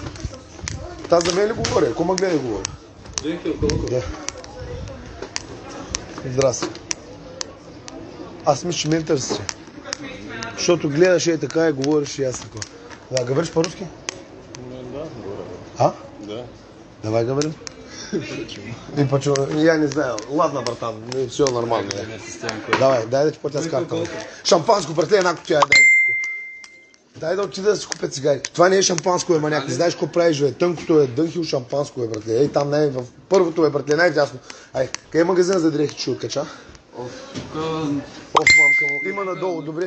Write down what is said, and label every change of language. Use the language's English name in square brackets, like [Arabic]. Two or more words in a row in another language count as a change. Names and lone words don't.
[Bulgarian] Таз за мен ли говори? Ако ма гледай говори? Да. Здрасти. Аз мисля, че мен търси. Защото гледаш и така и говориш и аз така. Да, говориш по-руски? Да, говоря. А? Да. [Russian] Давай говорим. И почему? Я не знаю. Ладно, братан, все нормально. Давай, [Bulgarian] дай да ти платя с карта. Шампанско, брате, една кутия, дай. Дай да отида да си купя цигари. Това не е шампанско, е маняк. Не знаеш какво правиш, бе. Тънкото е Дънхил шампанско, е, брате. Ей, там в първото, е, брате, най-дясно. Ай, къде е магазин за дрехи, че откача? Мамка му. Има надолу, добре.